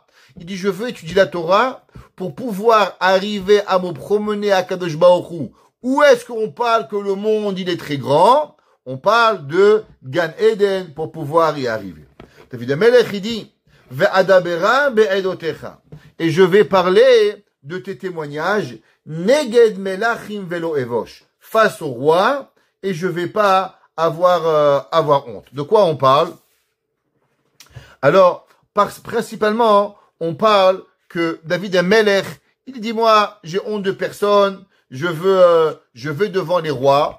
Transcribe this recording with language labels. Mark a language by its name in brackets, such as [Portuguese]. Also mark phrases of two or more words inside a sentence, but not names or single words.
[French] Il dit, je veux étudier la Torah pour pouvoir arriver à me promener à [Hebrew] קדוש ברוך הוא. [French] Où est-ce qu'on parle que le monde, il est très grand? On parle de Gan Eden pour pouvoir y arriver. David Amelech, il dit, [Hebrew] ואדברה בעדתיך. [French] Et je vais parler de tes témoignages, [Hebrew] נגד מלכים ולא אבוש. [French] Face au roi, et je vais pas avoir honte. De quoi on parle? Alors, principalement, on parle que David Amelech, il dit, moi, j'ai honte de personne, je veux devant les rois.